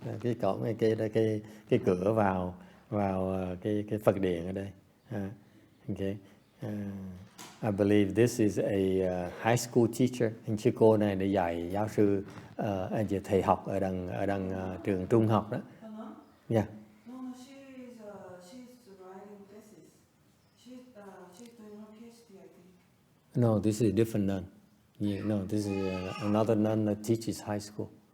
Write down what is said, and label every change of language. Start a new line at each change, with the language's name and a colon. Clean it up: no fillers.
Vietnamese: Cái cổng cái cửa vào cái Phật điện ở đây.
English: Okay. I believe this is a high school teacher.
Vietnamese: Hình như cô này để dạy giáo sư, thầy học ở đằng trường trung học đó.
English: Yeah. No, she's writing thesis. She's doing her PhD, I think. No, this is a different nun. Yeah, no, this is another nun that teaches high school.